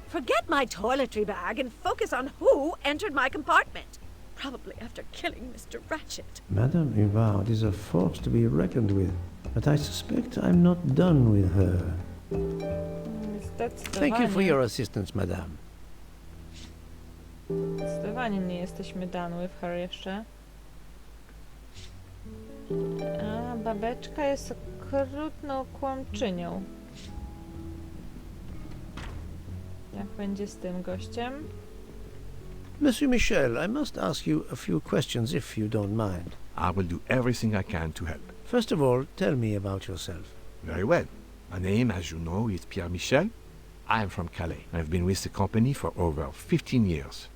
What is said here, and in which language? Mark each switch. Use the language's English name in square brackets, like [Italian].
[English] Forget my toiletry bag and focus on who entered my compartment. Probably after killing Mr. Ratchet. Madame Ribard is a force to be reckoned with, but I suspect I'm not done with her. Thank you for your assistance, madame. [Polish] Zdecydowanie nie jesteśmy [English] done with her [Polish] jeszcze. A babeczka jest okrutną kłamczynią. Jak będzie z tym gościem? [English] Monsieur Michel, I must ask you a few questions if you don't mind. I will do everything I can to help. First of all, tell me about yourself. Very well. My name, as you know, is Pierre Michel. I am from Calais. I've been with the company for over 15 years.